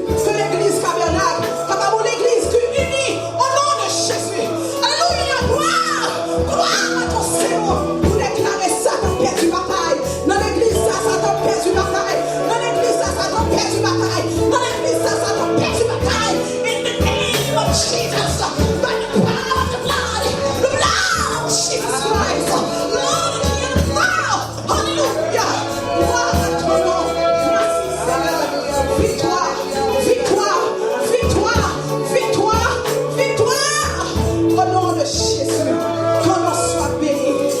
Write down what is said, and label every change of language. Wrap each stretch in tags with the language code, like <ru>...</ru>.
<fr>Que l'église tabernacle, comme l'église qui unit au nom de Jésus. Alléluia, gloire à ton Seigneur. Pour déclarer Satan perdu bataille. Dans l'église, Satan perdu bataille. Dans l'église, Satan perdu bataille. Dans l'église, Satan perdu bataille.</fr> <en>In the name of Jesus, by the power of the blood of Jesus Christ, Lord, hallelujah.</en> <fr>Gloire à ton nom. Merci Seigneur. Victoire, victoire, victoire, victoire, victoire. Au nom de Jésus, ton nom soit béni.</fr>